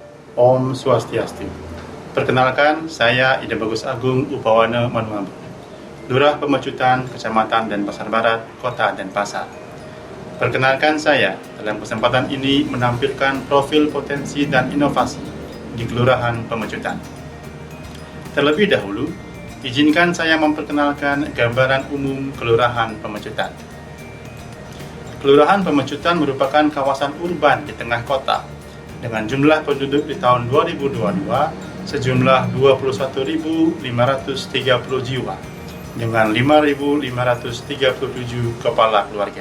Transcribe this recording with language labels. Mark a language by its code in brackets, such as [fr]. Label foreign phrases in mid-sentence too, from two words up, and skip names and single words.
[ban] Om Swastiastu. [id] Perkenalkan, saya Ida Bagus Agung Upawana Manuabu, Lurah Pemecutan, Kecamatan Denpasar Barat, Kota Denpasar. Perkenalkan, saya dalam kesempatan ini menampilkan profil potensi dan inovasi di Kelurahan Pemecutan. Terlebih dahulu, izinkan saya memperkenalkan gambaran umum Kelurahan Pemecutan. Kelurahan Pemecutan merupakan kawasan urban di tengah kota dengan jumlah penduduk di tahun 2022 sejumlah 21.530 jiwa dengan 5.537 kepala keluarga.